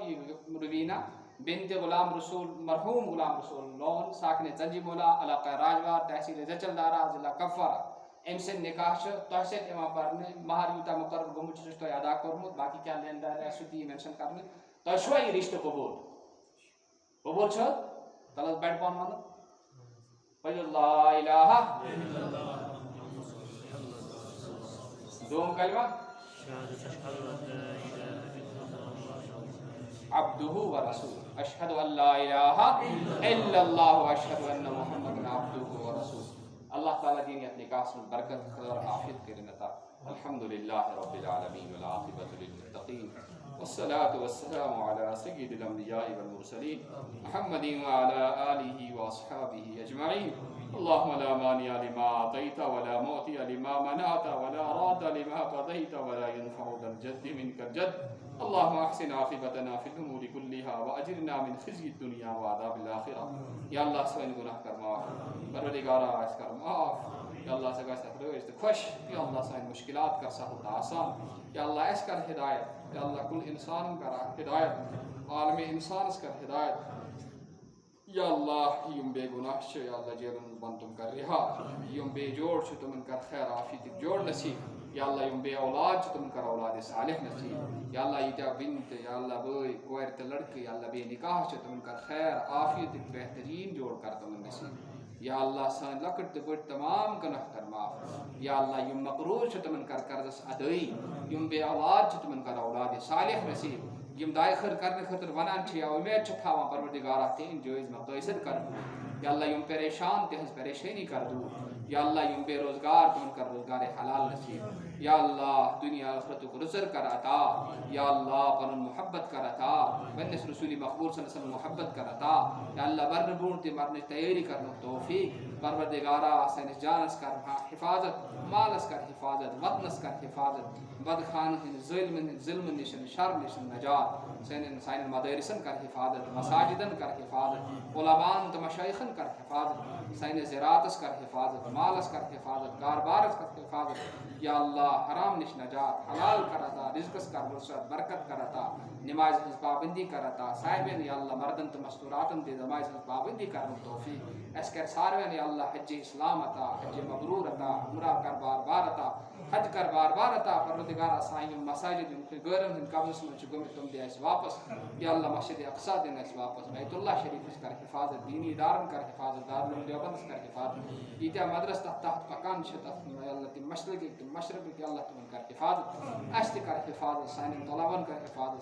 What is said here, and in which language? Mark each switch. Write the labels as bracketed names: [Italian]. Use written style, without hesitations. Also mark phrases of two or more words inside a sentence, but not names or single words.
[Kashmiri] یہ روینہ بنت غلام رسول مرحوم غلام رسول لون ساکنے ژنجی مولا علاقہ راجوار تحصیل زچلدارہ ضلع کپوارہ أمۍ سٕنٛدۍ نکاح چھُ تۄہہِ سۭتۍ یِوان پرنہٕ مہر یوٗتاہ مُقرر گوٚمُت چھُ سُہ چھُ تۄہہِ ادا کوٚرمُت باقٕے کیٛاہ لین دین آسہِ سُہ تہِ یی مینشن کرنہٕ تۄہہِ چھُوا یہِ رِشتہٕ قبوٗل قبوٗل چھُ تل حظ بڑِ پہن ونُن پٔرِو [Arabic] لا الہ [Kashmiri] دوم کلمہ [Arabic] عبدہ ورسولہ اشہد ان لا الہ الا اللہ واشہد ان محمدا عبدہ ورسولہ [Kashmiri] اللہ تعالیٰ دین یتھ نکاحس منٛز برکت خیر عافیت کٔرِنۍ عطا [Arabic] الحمدللہ رب العالمین والعاقبۃ للمتقین والصلاة والسلام على سید الانبیاء والمرسلین محمد وعلى آلہ واصحابہ اجمعین اللهم لا مانع لما اعطيت ولا معطي لما منعت ولا راد لما قضيت ولا ينفع ذا الجد منك الجد اللهم احسن عاقبتنا في الامور كلها واجرنا من خزي الدنيا وعذاب الاخره [Kashmiri] یا اللہ سٲنۍ گناہ کر معاف پروردگارا اَسہِ کر معاف یا اللہ ژٕ گژھِ تَتھ رٲضۍ تہٕ خۄش یا اللہ سانہِ مُشکلات کر سہل تہٕ آسان یا اللہ اَسہِ کر ہدایت یا اللہ کُل اِنسانن کر ہدایت عالمِ اِنسانس کر ہدایت یا اللہ یم بے گناہ چھِ یا اللہ جیلن منٛز بنٛد تِم کر رِہا یم بے جوڑ چھِ تِمن کر خیر عافیتٕکۍ جوڑ نصیٖب یا اللہ یم بے اولاد چھِ تِمن کر اولادِ صالح نصیٖب یا اللہ ییٖتیٛاہ بیٚنہِ تہٕ یا اللہ بٲے کورِ تہٕ لڑکہٕ یا اللہ بے نکاح چھِ تِمن کر خیر عافیتٕکۍ بہتریٖن جوڑ کر تِمن نصیٖب یا اللہ سٲنۍ لۄکٕٹۍ تہٕ بٔڑۍ تمام گناہ کر معاف یا اللہ یم مقروض چھِ تِمن کر قرضس ادٲیی یم بے اولاد چھِ تِمن کر اولادِ صالح نصیٖب یم دعاے خٲر کرنہٕ خٲطرٕ ونان چھِ یا اُمید چھِ تھاوان پروردگارا تِہنٛدۍ جٲیز مقٲصد کر یا اللہ یم پریشان تہنٛز پریشٲنی کر دوٗر یا اللہ یم بے روزگار تِمن کر روزگار حلال نصیٖب یا اللہ دنیا ٲخرتُک رٕژر کر عطا یا اللہ پنُن محبت کر عطا پننِس رسوٗلِ مقبوٗل [Arabic] صلی اللہ علیہ وسلم [Kashmiri] محبت کر عطا یا اللہ مرنہٕ برونٛٹھ تہِ مرنٕچ تیٲری کرنُک توفیٖق پروردگارا سٲنِس جانس کر حفاظت مالس کر حفاظت وطنس کر حفاظت بدخانہٕ ہٕنٛدۍ ظٲلمن ہٕنٛدۍ ظلمہٕ نِش شر نِش نجات سانٮ۪ن مدارسن کر حفاظت مساجدن کر حفاظت علماءن تہٕ مشایخن کر حفاظت سانِس زِراعتس کر حفاظت مالس کر حفاظت کاربارس کر حفاظت یا اللہ حرام نش نجات حلال کر عطا رزقس کر وسعت برکت کر عطا نماز ہٕنٛز پابندی کر عطا صاحبین یا اللہ مردن تہٕ مستوراتن تہِ نمازِ ہٕنٛز پابندی کرنُک توفیٖق اَسہِ کر ساروین یا اللہ حجِ اسلام عطا حجِ مبروٗر عطا عمرہ کر بار بار عطا حج کر بار بار عطا پروردگارا سانہِ یِم مساجد یِم غٲرن ہٕنٛدۍ قبضس منٛز چھِ گٔمٕتۍ تِم دِ اَسہِ واپس یا اللہ مسجدِ اقصا دِن اَسہِ واپس بیت اللہ شریٖفس کر حفاظت دینی ادارن کر حفاظت دارالعلوم دیوبندس کر حفاظت ییٖتیٛاہ مدرس تتھ تحت پکان چھِ تتھ یا اللہ تِم مشرقٕکۍ تِم مشرقٕکۍ یا اللہ تِمن کر حفاظت اَسہِ تہِ کر حفاظت سانٮ۪ن طلبن کر حفاظت